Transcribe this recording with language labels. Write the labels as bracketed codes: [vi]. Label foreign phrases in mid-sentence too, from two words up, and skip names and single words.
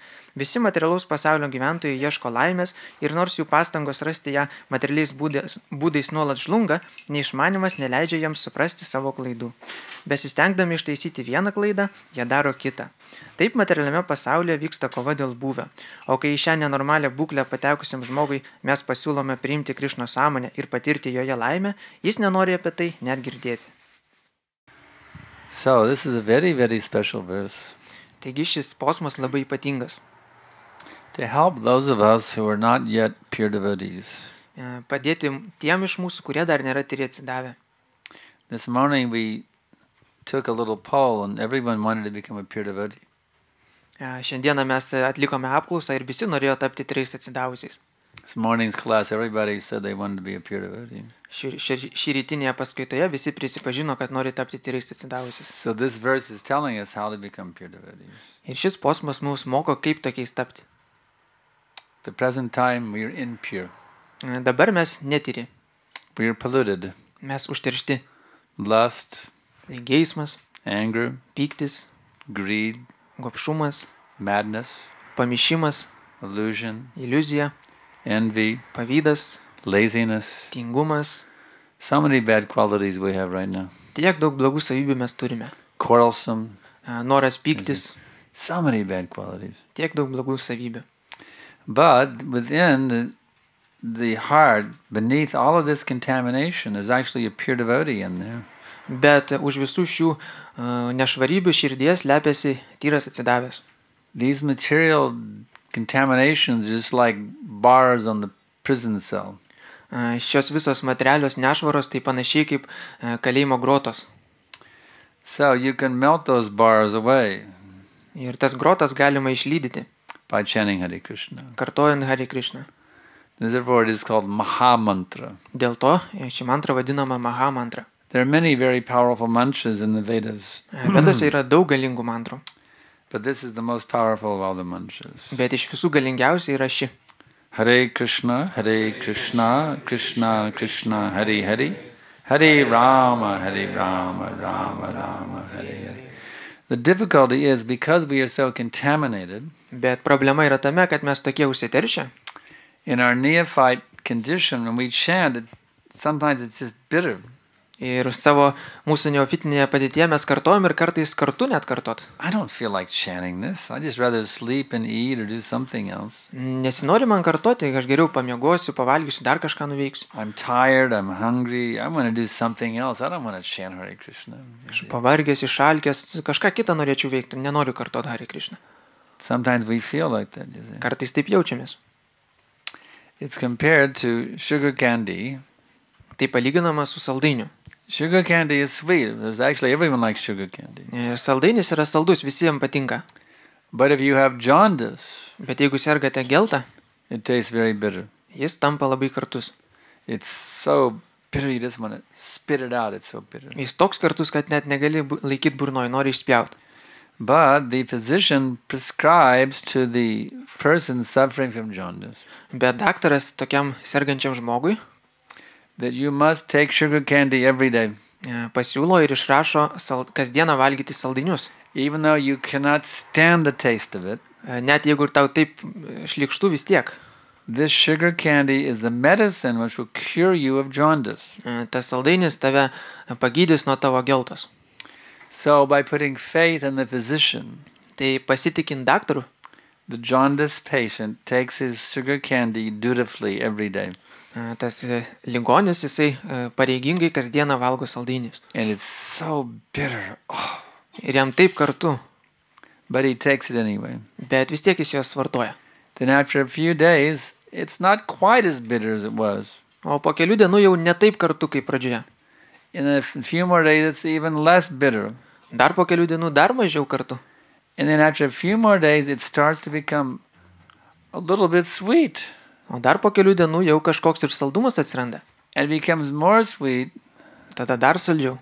[lt] Visi materialaus pasaulio gyventojai ieško laimės ir nors jų pastangos rasti ją materialiais būdais nuolat žlunga, neišmanimas neleidžia jiems suprasti savo klaidų. Besistengdami ištaisyti vieną klaidą, jie daro kitą. Taip materialiame pasaulyje vyksta kova dėl būvio, o kai į šią nenormalią būklę patekusiam žmogui mes pasiūlome priimti Krišnos sąmonę ir patirti joje laimę, jis nenori apie tai net girdėti. [en] So this is a very, very special verse [lt] Taigi šis posmas labai ypatingas. [en] to help those of us who are not yet pure devotees. [lt] Padėti tiem iš mūsų, kurie dar nėra tyriai atsidavę. [en] This morning we took a little poll and everyone wanted to become a pure devotee. [lt] Šiandieną mes atlikome apklausą ir visi norėjo tapti tyriais atsidavusiais. [en] This morning's class, everybody said they wanted to be a pure devotee. [lt] Šį rytinėje paskaitoje visi prisipažino, kad nori tapti tyriais atsidavusiais. [en] So this verse is telling us how to become pure devotees. [lt] Ir šis posmas mums moko, kaip tokiais tapti. [en] The present time we are impure. [lt] Dabar mes netyri, [en] We are polluted. [lt] mes užteršti. [en] Lust, [lt] Geismas, [en] anger, [lt] pyktis, [en] greed, [lt] gobšumas, [en] madness, [lt] pamišimas, [en] illusion, [lt] iliuzija, [en] envy, [lt] pavydas, [en] laziness. [lt] tingumas. [en] So many bad qualities we have right now. [lt] Tiek daug blogų savybių mes turime. [en] Quarrelsome. [lt] Noras pyktis, [en] So many bad qualities. [lt] tiek daug blogų savybių. [en] But within the heart, beneath all of this contamination, there's actually a pure devotee in there. [lt] Bet už visų šių nešvarybių širdies lepiasi tyras atsidavęs. [en] These material contaminations are just like bars on the prison cell. [lt] Šios visos materialios nešvaros tai panašiai kaip kalėjimo grotos. [en] So you can melt those bars away [lt] Ir tas grotas galima išlydyti, [en] by chanting Hare Krishna. [lt] kartojant Hare Krishna. [en] Therefore it is called Maha Mantra. [lt] Dėl to ši mantra vadinama Maha mantra. [en] There are many very powerful mantras in the Vedas, [lt] Vedose yra daug galingų mantrų, [en] but this is the most powerful of all the mantras. [lt] bet iš visų galingiausia yra ši. [sa] Hare Krishna, Krishna Krishna, Hare Hare, Hare Rama, Rama Rama, Hare Hare. [en] The difficulty is because we are so contaminated [lt] Bet problema yra tame, kad mes tokie užsiteršę. [en] in our neophyte condition, when we chant, sometimes it's just bitter. [lt] Ir savo mūsų neofitinėje padėtyje mes kartojam ir kartais kartu net kartot. [en] I don't feel like chanting this. I just rather sleep and eat or do something else. [lt] Nesinori man kartoti, aš geriau pamiegosiu, pavalgysiu, dar kažką nuveiksiu. [en] I'm tired, I'm hungry, I want to do something else. I don't want to chant Hare Krishna. [lt] Aš pavargęs, išalkęs, kažką kitą norėčiau veikti, nenoriu kartoti Hare Krishna. [en] Sometimes we feel like that, you see. [lt] Kartais taip jaučiamės. [en] It's compared to sugar candy. [lt] Tai palyginama su saldainiu. [en] Sugar candy is sweet. There's actually everyone likes sugar candy. [lt] Ir saldainis yra saldus, visiems patinka. [en] But if you have jaundice, [lt] Bet jeigu sergate geltą, [en] it tastes very bitter. jis tampa labai kartus. It's so bitter you just want to spit it out. It's so bitter. [lt] Jis toks kartus, kad net negali laikyti burnoj, nori išspjauti. [en] But the physician prescribes to the person suffering from jaundice [lt] Bet daktaras tokiam sergančiam žmogui [en] that you must take sugar candy every day, [lt] pasiūlo ir išrašo kasdieną valgyti saldainius. [en] even though you cannot stand the taste of it. [lt] Net jeigu ir tau taip šlykštu vis tiek. [en] This sugar candy is the medicine which will cure you of jaundice. [lt] Tas saldainis tave pagydys nuo tavo geltos. [en] So by putting faith in the physician, [lt] Tai pasitikint daktaru, [en] the jaundice patient takes his sugar candy dutifully every day. [lt] tas ligonis, jisai pareigingai kasdieną valgo saldainius. [en] And it's so bitter. Oh, [lt] Ir jam taip kartu, [en] but he takes it anyway. [lt] bet vis tiek jis juos vartoja. [en] Then after a few days, it's not quite as bitter as it was. [lt] O po kelių dienų jau ne taip kartu kaip pradžioje. [en] In a few more days, it's even less bitter. [lt] Dar po kelių dienų dar mažiau kartu. [en] And then after a few more days, it starts to become a little bit sweet. [lt] O dar po kelių dienų jau kažkoks ir saldumas atsiranda. [en] And it becomes more sweet [lt] Tada dar saldžiau.